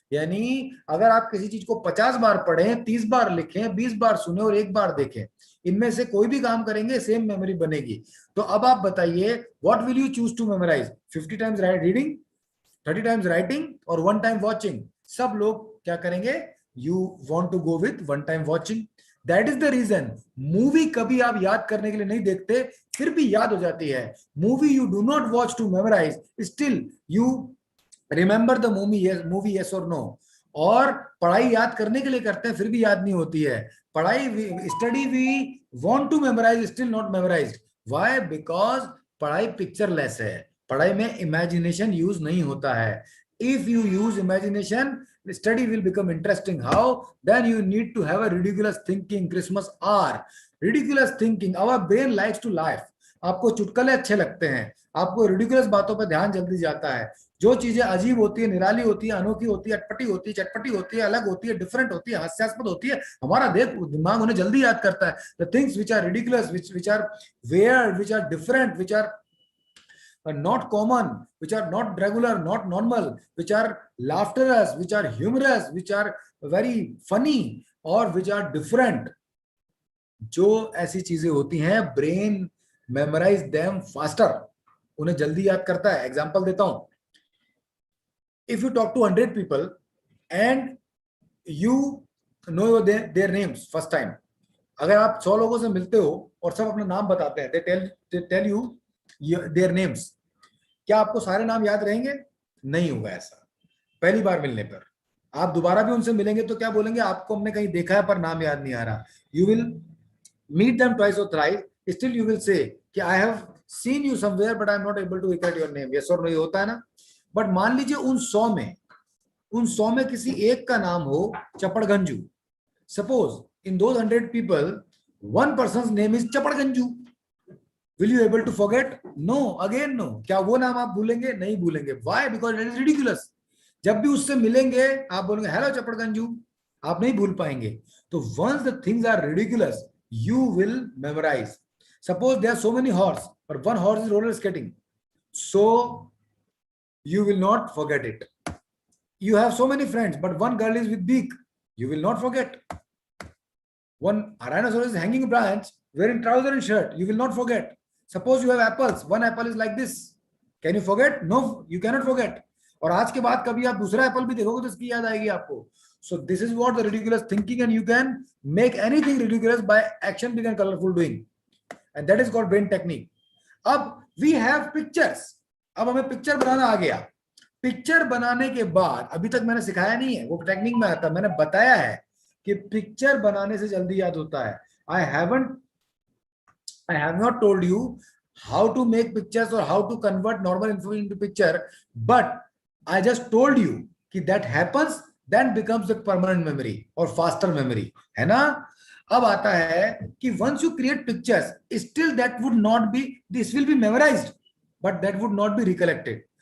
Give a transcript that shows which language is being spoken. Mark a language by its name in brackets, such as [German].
[Hindi] यानी अगर आप किसी चीज को 50 बार पढ़ें, 30 बार लिखें, 20 बार सुने और 1 बार देखें, इनमें से कोई भी काम करेंगे सेम मेमोरी बनेगी. तो अब आप बताइए, [English] What will you choose to memorize? 50 times reading, 30 times writing और 1 time watching. [Hindi] सब लोग क्या करेंगे? [English] You want to go with 1 time watching. That is the reason [Hindi] movie कभी आप याद करने के लिए नहीं देखते, फिर भी याद हो जाती है. [English] Movie you do not watch to memorize, still you remember the movie yes or no. [Hindi] और पढ़ाई याद करने के लिए करते हैं, फिर भी याद नहीं होती है. [English] पढ़ाई study we want to memorize, still not memorized. Why? [Hindi] Because पढ़ाई पिक्चरलेस है, पढ़ाई में इमेजिनेशन यूज नहीं होता है. [English] If you use imagination, the study will become interesting. How? Then you need to have a ridiculous thinking. Christmas hour, ridiculous thinking. Our brain likes to laugh. [Hindi] आपको चुटकुले अच्छे लगते हैं, आपको रिडिकुलस बातों पर ध्यान जल्दी जाता है. जो चीजें अजीब होती है, निराली होती है, अनोखी होती है, अटपटी होती है, चटपटी होती है, अलग होती है, डिफरेंट होती है, हास्यास्पद होती है, हमारा दिमाग उन्हें जल्दी याद करता है. [English] The things which are ridiculous, which are weird, which are different, which are not common, which are not regular, not normal, which are laughterous, which are humorous, which are very funny or which are different. [Hindi] जो ऐसी चीजें होती हैं, [English] brain memorize them faster, [Hindi] उन्हें जल्दी याद करता है. एग्जांपल देता हूं. [English] if you talk to 100 people and you know their names first time, [Hindi] अगर आप 100 लोगों से मिलते हो और सब अपना नाम बताते हैं, [English] they tell you their names, [Hindi] क्या आपको सारे नाम याद रहेंगे? नहीं होगा ऐसा. पहली बार मिलने पर आप दोबारा भी उनसे मिलेंगे तो क्या बोलेंगे? आपको हमने कहीं देखा है पर नाम याद नहीं आ रहा. [English] You will meet them twice और thrice, still you will say कि I have seen you somewhere but I am not able to recall your name. Yes और no, [Hindi] ये होता है ना. बट मान लीजिए उन 100 में किसी एक का नाम हो चपड़गंजू. [English] Suppose in those 100 people, one person's name is Chapadganju. Will you able to forget? No, again no. [Hindi] क्या वो नाम आप भूलेंगे? नहीं भूलेंगे. [English] Why? Because it is ridiculous. [Hindi] जब भी उससे मिलेंगे आप बोलेंगे हेलो चपड़गंजू, आप नहीं भूल पाएंगे. [English] तो once the things are ridiculous, you will memorize. Suppose there are so many horses, but one horse is roller skating, so you will not forget it. You have so many friends, but one girl is with beak, you will not forget. One rhinoceros is hanging branch, wearing trouser and shirt, you will not forget. Suppose you have apples, one apple is like this, can you forget? No, you cannot forget. [Hindi] और आज के बाद कभी आप दूसरा Apple भी देखोगे तो इसकी याद आएगी आपको. [English] So this is what the ridiculous thinking, and you can make anything ridiculous by action big and colorful doing, and that is called brain technique. अब we have pictures. [Hindi] अब हमें पिक्चर बनाना आ गया. पिक्चर बनाने के बाद अभी तक मैंने सिखाया नहीं है, वो टेक्निक में आता, मैंने बताया है कि पिक्चर बनाने से जल्दी याद होता है. [English] I haven't I have not told you how to make pictures or how to convert normal information into picture, but I just told you कि that happens, then becomes the permanent memory or faster memory, है ना? [Hindi] अब आता है कि [English] once you create pictures, still that would not be, this will be memorized, but that would not be recollected.